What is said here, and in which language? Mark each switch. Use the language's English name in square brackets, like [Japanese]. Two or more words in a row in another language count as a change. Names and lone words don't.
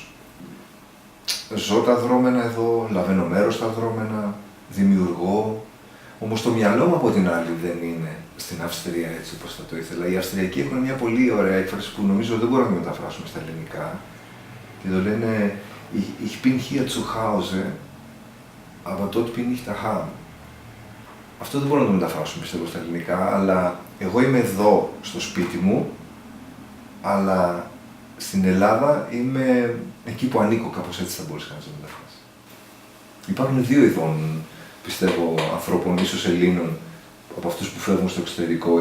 [Greek] Ζω τα δρόμενα εδώ, λαβαίνω μέρος στα δρόμενα, δημιουργώ. Όμως το μυαλό μου από την άλλη δεν είναι στην Αυστρία έτσι όπως θα το ήθελα. Οι Αυστριακοί έχουν μια πολύ ωραία έκφραση που νομίζω δεν μπορούμε να τη μεταφράσουμε στα ελληνικά. Και το λένε [German] Ich bin hier zu Hause, aber dort bin ich daheim. [Greek] Αυτό δεν μπορούμε να το μεταφράσουμε πιστεύω στα ελληνικά, αλλά εγώ είμαι εδώ στο σπίτι μου, αλλά στην Ελλάδα είμαι εκεί που ανήκω, κάπως έτσι θα μπορούσε κανείς να το μεταφράσει. Υπάρχουν δύο ειδών, πιστεύω, ανθρώπων, ίσως Ελλήνων, από αυτούς που φεύγουν στο εξωτερικό.